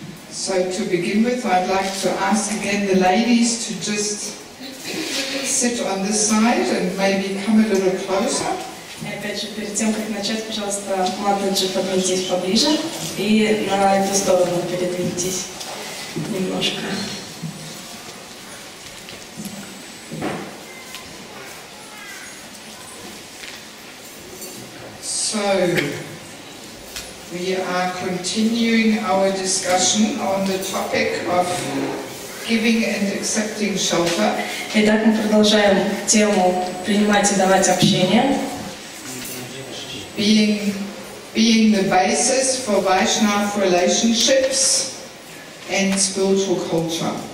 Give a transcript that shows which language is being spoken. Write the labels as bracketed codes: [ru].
[en] So to begin with, I'd like to ask again the ladies to just sit on this side and maybe come a little closer. [ru] Опять же, перед тем, как начать, пожалуйста, Матаджи, подвиньтесь поближе и на эту сторону передвиньтесь немножко. [en] So, we are continuing our discussion on the topic of giving and accepting shelter. [ru] Итак, мы продолжаем тему принимать и давать общение. [en] Being the basis for Vaishnava relationships and spiritual culture.